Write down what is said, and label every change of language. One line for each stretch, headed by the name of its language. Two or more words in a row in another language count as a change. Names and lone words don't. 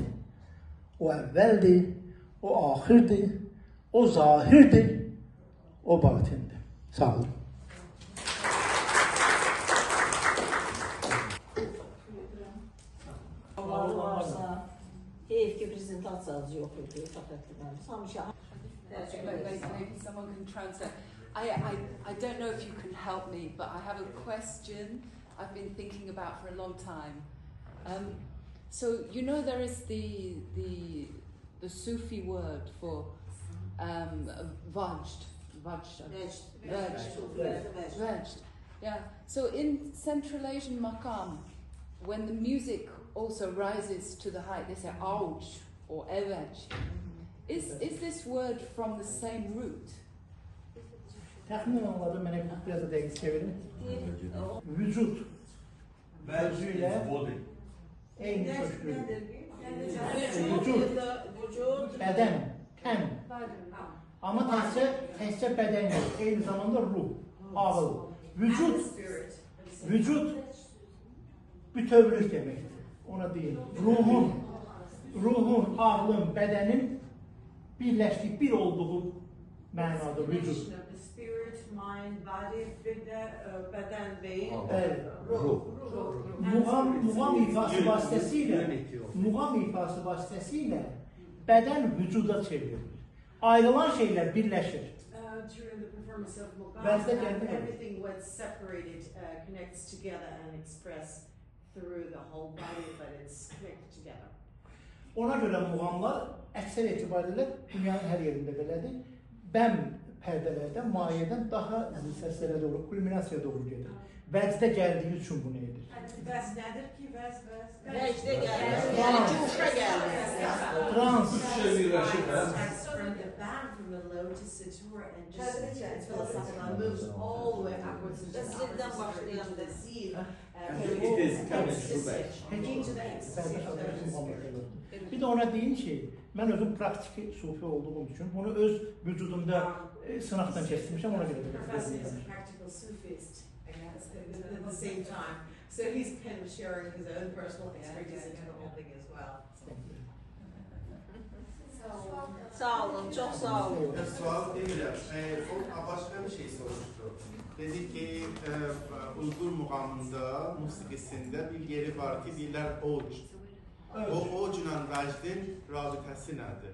Azerbaijani: O əvvəldir, o axirdir, o zahirdir, o batindir. Sağ olun. Heyf ki prezentasiyanız yox idi, fəqətli mənim.
English: Maybe someone can translate. I don't know if you can help me, but I have a question I've been thinking about for a long time. So you know there is the Sufi word for vajd. Yeah. So in Central Asian maqam, when the music also rises to the height, they say auj or evaj. Is this word from the same root?
Azerbaijani: Təxmin anladım, mənə biraz da dəqiq çevirin. Vücud sözüyle eyni köşküdür. Vücud, bədən, tən. Amma təkcə bədən yox, eyni zamanda ruh, ağıl. Vücud bütövlük deməkdir. Ona deyil. Ruhun, ağlın, bədənin birləşdiyi, bir olduğu mənada vücud.
English: Spirit, mind, body,
Azerbaijani: beden, beyin, ruh. Muğam ifası vasitəsilə bədən vücuda çevrilir. Ayrılan şeylər birləşir.
English: During the performance of Muqam, everything was separated, connects together and expressed through the whole body, but it's connected together.
Azerbaijani: Ona görə muğamlar əksər etibarilə dünyanın hər yerində belədir. Bəm pərdələrdən, mayedən daha səslərə doğru, kulminasiyaya doğru gedir. Vəcdə gəldiyi üçün bunu edir. Vəz nədir ki? Vəcdə gəlir, yəni cuşa gəlir. Trans.
English: From the band, from the low to satur, and just it's philosophical, it moves all the way upwards and just upwards the sea. It is coming to the ecstasy.
Azerbaijani: Bir də ona deyin ki, mən özüm praktik sufi olduğum üçün bunu öz vücudumda sınaqdan keçirmişəm, ona görə də.
English: Professor is a practical Sufist at the same time. So he's kind of sharing his own personal experience into the whole thing as well.
Azerbaijani: Sağ olun, çox sağ olun. Sual deyirəm, o başqa bir şey soruşdu. Dedi ki, Uyğur muğamında, musiqisində bir yeri var ki, deyirlər oc. O ocla vəcdin rabitəsi nədir?